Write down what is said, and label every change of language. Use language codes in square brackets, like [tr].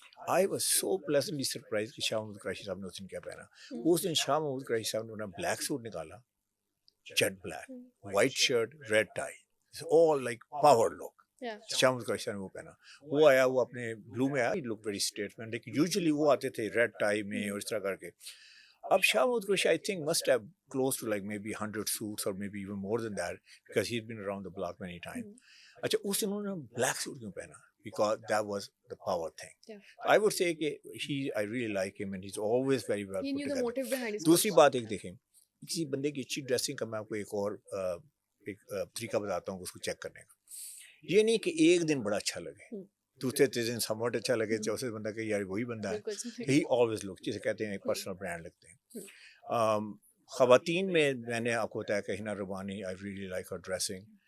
[en] I was so pleasantly surprise [ur] کہ شاہ محمود قریشی صاحب نے اس دن کیا پہنا. اس دن شاہ محمود قریشی صاحب نے بلیک سوٹ نکالا, jet black, white shirt, red tie, [en] All like power look. [ur] شاہ محمود قریشی صاحب نے وہ پہنا. وہ آیا, وہ اپنے بلو میں آیا, [en] look very statement, [ur] لیکن یوزلی وہ آتے تھے ریڈ ٹائی میں اور اس طرح کر کے. [en] اب Shah Mahmood Qureshi I think must have close to like maybe 100 suits or maybe even more than that because he's been around the block many times. [ur] اچھا اس انہوں نے بلیک سوٹ کیوں پہنا؟ [en] Because that was the power thing. I would say کہ I really like him and he's always very well put together. [ur] دوسری بات ایک دیکھیں, کسی بندے کی اچھی ڈریسنگ کا میں آپ کو ایک اور طریقہ بتاتا ہوں اس کو چیک کرنے کا. یہ نہیں کہ ایک دن بڑا اچھا لگے, دوسرے تیسرے دن سموٹ اچھا لگے, چوتھے بندہ کہ یار وہی بندہ ہے. [en] he always look, [ur] جسے کہتے ہیں ایک پرسنل برانڈ لگتے ہیں. خواتین میں نے آپ کو بتایا کہ ہنا ربانی, [en] I really like her dressing.